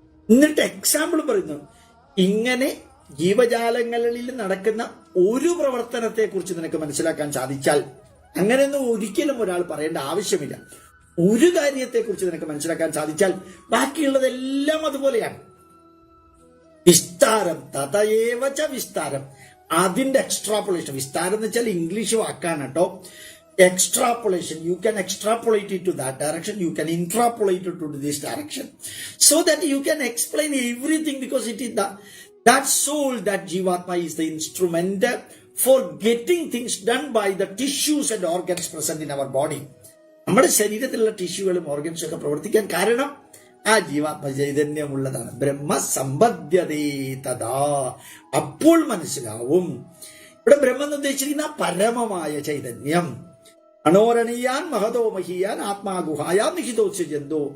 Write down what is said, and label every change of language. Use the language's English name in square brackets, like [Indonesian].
[Malayalam] എന്നിട്ട് എക്സാമ്പിൾ പറയുന്നു. ഇങ്ങനെ ജീവജാലങ്ങളിൽ നടക്കുന്ന ഒരു പ്രവർത്തനത്തെ കുറിച്ച് നിനക്ക് മനസ്സിലാക്കാൻ സാധിച്ചാൽ, അങ്ങനെയൊന്നും ഒരിക്കലും ഒരാൾ പറയേണ്ട ആവശ്യമില്ല. ഒരു കാര്യത്തെക്കുറിച്ച് നിനക്ക് മനസ്സിലാക്കാൻ സാധിച്ചാൽ ബാക്കിയുള്ളതെല്ലാം അതുപോലെയാണ്. [Sanskrit] വിസ്താരം തതയേവച വിസ്താരം. [Malayalam] അതിന്റെ എക്സ്ട്രാപ്പുലേഷൻ. വിസ്താരം എന്ന് വെച്ചാൽ ഇംഗ്ലീഷ് വാക്കാണ് കേട്ടോ. Extrapolation, you can extrapolate it to that direction, you can intrapolate it to this direction, so that you can explain everything, because it is that soul, that Jivatma is the instrument for getting things done by the tissues and organs present in our body. നമ്മുടെ ശരീരത്തിലുള്ള ടിഷ്യൂകളും ഓർഗൻസും ഒക്കെ പ്രവർത്തിക്കാൻ കാരണം ആ ജീവാത്മ ചൈതന്യമുള്ളതാണ്. [Sanskrit] ബ്രഹ്മസമ്പദ്യതേ തഥാ. [Malayalam] അപ്പോൾ മനസ്സിലാവും. ഇവിടെ ബ്രഹ്മം എന്ന് ഉദ്ദേശിച്ചിരിക്കുന്ന പരമമായ ചൈതന്യം. [Sanskrit] അണോരണീയാൻ മഹതോ മഹീയാൻ ആത്മാഗുഹായാൻ നിഹിതോത്സജന്തോ.